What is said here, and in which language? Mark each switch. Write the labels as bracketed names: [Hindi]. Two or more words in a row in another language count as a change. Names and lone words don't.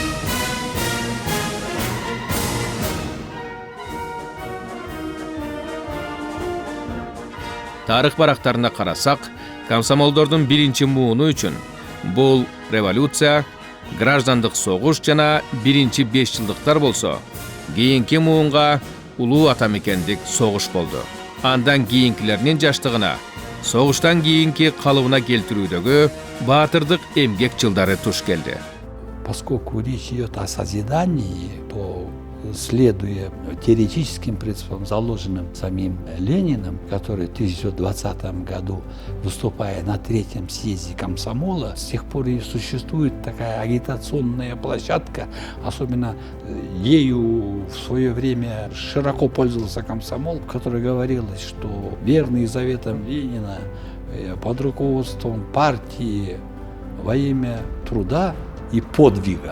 [Kyrgyz] Тарых барактарына карасак, комсомолдордун биринчи мууну үчүн бул революция, граждандык согуш жана биринчи 5 жылдыктар болсо, кийинки муунга улуу атамекендик согуш болду. Андан кийинкилеринин жаштыгына, согуштан кийинки калыбына келтирүүдөгү баатырдык эмгек жылдары туш келди. [Russian] Поскольку речь идет о созидании, то, следуя теоретическим принципам, заложенным самим Лениным, который в 1920 году, выступая на третьем съезде комсомола, с тех пор и существует такая агитационная площадка, особенно ею в свое время широко пользовался комсомол, в которой говорилось, что верные заветам Ленина под руководством партии во имя труда и подвига.